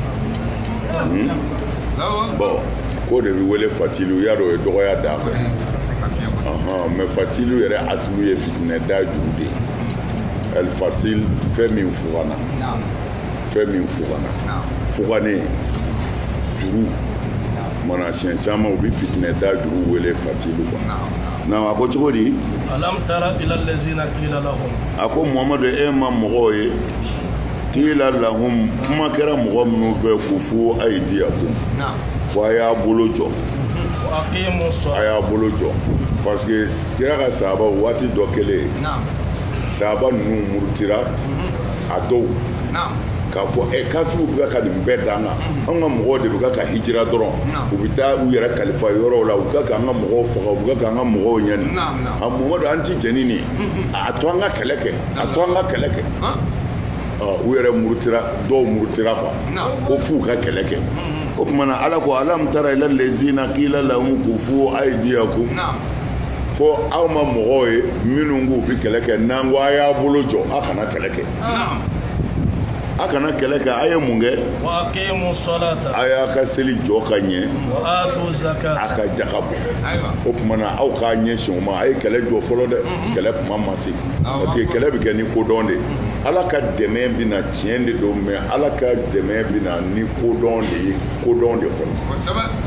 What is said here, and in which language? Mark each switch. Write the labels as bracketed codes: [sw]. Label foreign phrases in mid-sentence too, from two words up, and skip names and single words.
[bm] bɔn k'o de bɛ wele fatilu i y'a dɔn o ye dɔgɔya d'a fɛ mɛ fatilu yɛrɛ asulu ye fitinɛ da juru de ye alifatil fɛn min fugana fuganen juru mana siɲɛ caman u bɛ fitinɛ da juru wele fatilu na a ko cogo di [ar] ألم تر إلى الذين قيل لهم [bm] a ko Muhamadu e ma mɔgɔw ye [ar] قيل لهم [bm] kuma kɛra mɔgɔ minnu fɛ k'u fo aydiyakum ko a y'a bolo jɔ a y'a bolo jɔ [fr] parce que [bm] kira ka sahaba waati dɔ kɛlen sahaba ninnu murutira a dɔw k'a fɔ kafiriw bɛ ka nin bɛɛ d'an kan an ka mɔgɔw de bɛ ka hijira dɔrɔn u bɛ taa u yɛrɛ kalifa yɔrɔw la u bɛ ka an ka mɔgɔw faga u bɛ ka an ka mɔgɔw ɲani a Muhamadu an ti jɛni nin a to an ka kɛlɛ kɛ a to an ka kɛlɛ kɛ u yɛrɛ murutira dɔw murutira ko f'u ka kɛlɛ kɛ o tuma na Ala ko [ar] ألم تر إلى الذين قيل لهم كفوا [bm] aydiyakum ko aw ma mɔgɔw ye minnu k'u bɛ kɛlɛ kɛ n'an ko a y'a bolo jɔ a kana kɛlɛ kɛ a kana kɛlɛ kɛ a ye mun kɛ a y'a ka seli jɔ ka ɲɛ a ka jaka bɔ o tuma na aw k'a ɲɛsin o ma a ye kɛlɛ jɔ fɔlɔ dɛ kɛlɛ kuma ma se [fr] parce que [bm] kɛlɛ bɛ kɛ ni kodɔn de Ala ka dɛmɛ bɛ na tiɲɛ de don mais Ala ka dɛmɛ bɛ na ni kodɔn de ye kodɔn de kɔnɔ